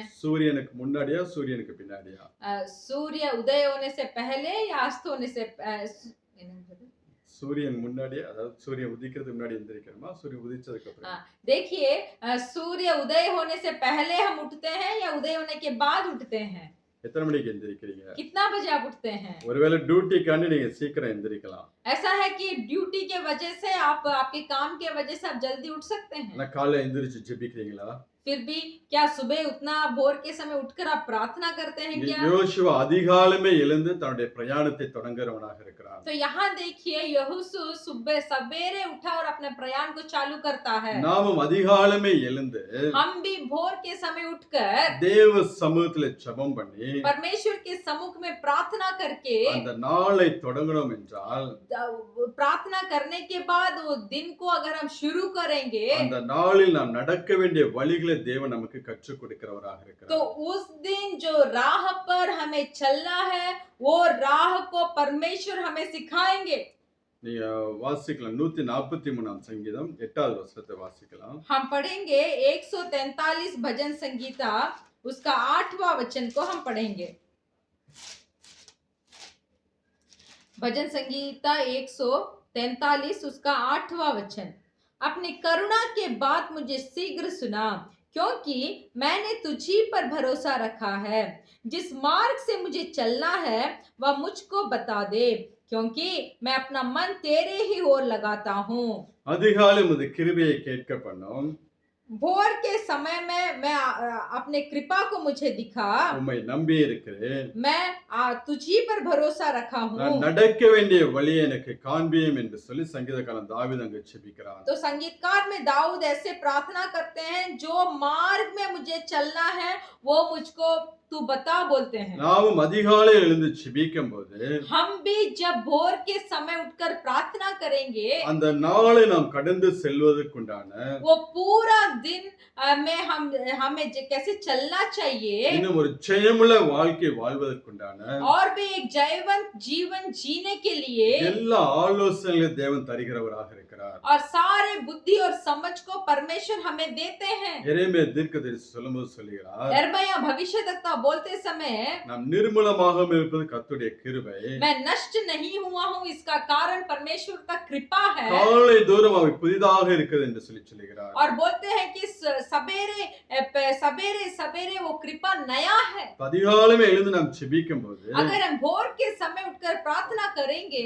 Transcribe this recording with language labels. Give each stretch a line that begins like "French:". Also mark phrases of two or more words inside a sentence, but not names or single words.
Tamil: சூரியனுக்கு முன்னாடியா சூரியனுக்கு பின்னாடியா?
Hindi: सूर्य उदय होने से पहले या अस्त होने से
Tamil: சூரியன் முன்னாடியே, அதாவது சூரியன் உதிக்கிறதுக்கு முன்னாடி எந்திரிக்கிறோமா சூரியன் உதிச்சதுக்கு அப்புறம்?
Hindi: देखिए सूर्य उदय होने से पहले हम उठते हैं या उदय होने के बाद उठते हैं?
Tamil: எத்தனை மணிக்கு எந்திரிக்கிறீங்க?
Hindi: कितना बजे आप उठते हैं?
Tamil: ஒருவேளை டியூட்டிக்காண்டி நீங்க சீக்கிரம் எந்திரிக்கலாம்.
Hindi: ऐसा है कि ड्यूटी के वजह से आप आपके काम के वजह से आप जल्दी उठ सकते हैं।
Tamil: ஆனா காலைல எந்திரிச்சு ஜெபிக்கிறீங்களா?
Hindi: फिर भी क्या सुबह उतना भोर के समय उठकर आप प्रार्थना करते हैं क्या?
Tamil: யோசுவா அதிகாலமே எழுந்து தன்னுடைய பிரயாணத்தை தொடங்குறவனாக இருக்கிறான்.
Hindi: तो यहाँ देखिए यहोशू सुबह सवेरे उठा और अपने प्रयाण को चालू करता है।
Tamil: நாமும் அதிகாலமே எழுந்து
Hindi: हम भी भोर के समय उठकर
Tamil: தேவ சமூகத்துல ஜெபம் பண்ணி
Hindi: परमेश्वर के सम्मुख में प्रार्थना करके
Tamil: அந்த நாளை தொடங்கணும் என்றால்
Hindi: प्रार्थना करने के बाद वो दिन को अगर हम शुरू करेंगे
Tamil: அந்த நாளில் நாம் நடக்க வேண்டிய வழிகளை தேவன் நமக்கு கற்றுக் கொடுக்கிறவராக
Hindi: तो
Tamil: இருக்கிறார்.
Hindi: उस दिन जो राह पर हमें चलना है वो राह को परमेश्वर हमें सिखाएंगे।
Tamil: நீங்க வாசிக்கலாம் 143ஆம் சங்கீதம் 8வது வசனத்தை வாசிக்கலாம்.
Hindi: हम पढ़ेंगे 143 भजन संगीता उसका 8वां वचन को हम पढ़ेंगे। भजन संगीता 143 उसका 8वां वचन। अपनी करुणा के बाद मुझे शीघ्र सुना, क्योंकि मैंने तुझी पर भरोसा रखा है। जिस मार्ग से मुझे चलना है वह मुझको बता दे, क्योंकि मैं अपना मन तेरे ही ओर लगाता हूँ।
Tamil: அதிகாலை உமது கிருபையை கேட்க பண்ணும்,
Hindi: भोर के समय में मैं अपने कृपा को मुझे दिखा,
Tamil: உம்மை நம்பி இருக்கிறேன்.
Hindi: मैं तुझी पर भरोसा रखा हूँ।
Tamil: நான் நடக்க வேண்டிய வழியை எனக்கு காண்பியும் என்று சொல்லி சங்கீதக்காரன் தாவீது அங்கு ஜெபிக்கிறான்.
Hindi: तो संगीतकार में दाऊद ऐसे प्रार्थना करते हैं, जो मार्ग में मुझे चलना है वो मुझको तू बता बोलते हैं।
Tamil: நாமும் அதிகாலை எழுந்து ஜெபிக்கும் போது
Hindi: हम भी जब भोर के समय उठकर प्रार्थना करेंगे
Tamil: அந்த நாளை நாம் கடந்து செல்வதற்குண்டான
Hindi: वो पूरा दिन में हमें कैसे चलना चाहिए
Tamil: இன்னும் ஒரு ஜெயமுள்ள வாழ்க்கை வாழ்வதற்குண்டான
Hindi: और भी एक जयवंत जीवन जीने के लिए
Tamil: எல்லா ஆலோசனைகளையும் தேவன் தருகிறவராக இருக்கிறார்.
Hindi: और सारे बुद्धि और समझ को परमेश्वर हमें देते हैं।
Tamil: எரேமியா தீர்க்கதரிசி சொல்லும்போது சொல்லுகிறார்,
Hindi: यिर्मयाह भविष्यद्वक्ता बोलते समय
Tamil: நாம் நிர்மூலமாக இருப்பது கர்த்தருடைய கிருபை.
Hindi: मैं नष्ट नहीं हुआ हूँ, इसका कारण परमेश्वर का कृपा है।
Tamil: காலை தூரம் அவை புதிதாக இருக்குது என்று சொல்லுகிறார்.
Hindi: और बोलते हैं कि सवेरे सवेरे सवेरे वो कृपा नया है।
Tamil: அதிகாலையில எழுந்து நாம் ஜெபிக்கும் போது
Hindi: अगर हम भोर के समय उठकर प्रार्थना करेंगे